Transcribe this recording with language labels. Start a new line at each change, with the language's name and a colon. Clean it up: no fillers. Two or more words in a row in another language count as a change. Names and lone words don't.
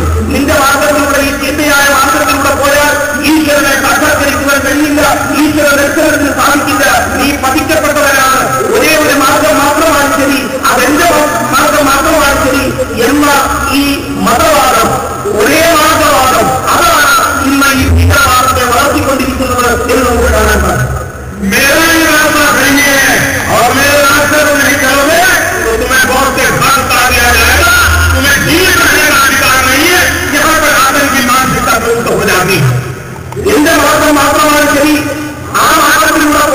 Malayalam: നിന്റെ മാർഗത്തിലൂടെ, ഈ ചിന്തയായ മാർഗത്തിലൂടെ പോയാൽ ഈശ്വരനെ സാക്ഷാത്കരിക്കുവാൻ കഴിയില്ല, ഈശ്വര ദർശനത്തിന് സാധിക്കില്ല. നീ പതിക്കപ്പെട്ടവരാണ്, ഒരേ ഒരു മാർഗം മാത്രമാണ് ശരി, അതെന്റെ മാർഗം മാത്രമാണ് ശരി എന്ന ഈ മതവാദം, ഒരേ മാർഗവാദം, അതാണ് ഇന്ന് ഈ ഭീകരവാദത്തെ വളർത്തിക്കൊണ്ടിരിക്കുന്നത് എന്ന് നമുക്ക് കാണാൻ സാധിക്കും.
Hindi: मेरा ही रास्ता सही है और मेरे रास्ते को नहीं करोगे तो तुम्हें बहुत से फल उतार दिया जाएगा। तुम्हें जीवित रहने का अधिकार नहीं है। यहाँ पर आदम की मानसिकता प्रवृत्त हो जाती है.
Malayalam: എന്റെ മാർഗം മാത്രമാണ് ശരി, ആ മാർഗത്തിൽ